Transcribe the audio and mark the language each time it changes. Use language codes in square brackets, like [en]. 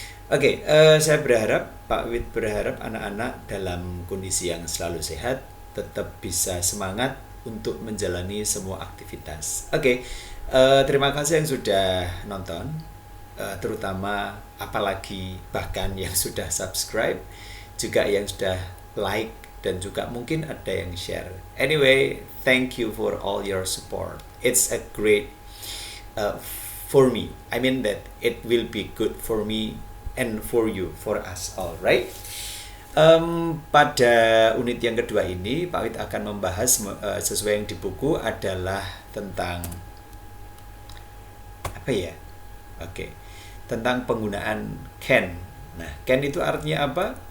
[id] Oke, saya berharap, Pak Wid berharap anak-anak dalam kondisi yang selalu sehat, tetap bisa semangat untuk menjalani semua aktivitas. Oke, terima kasih yang sudah nonton, terutama apalagi bahkan yang sudah subscribe, juga yang sudah like, dan juga mungkin ada yang share. [en] Anyway, thank you for all your support. It's a great for me. I mean that it will be good for me and for you, for us all, right? [id] Pada unit yang kedua ini, Pak Wid akan membahas sesuai yang di buku adalah tentang apa ya? Oke, tentang penggunaan can. Nah, can itu artinya apa?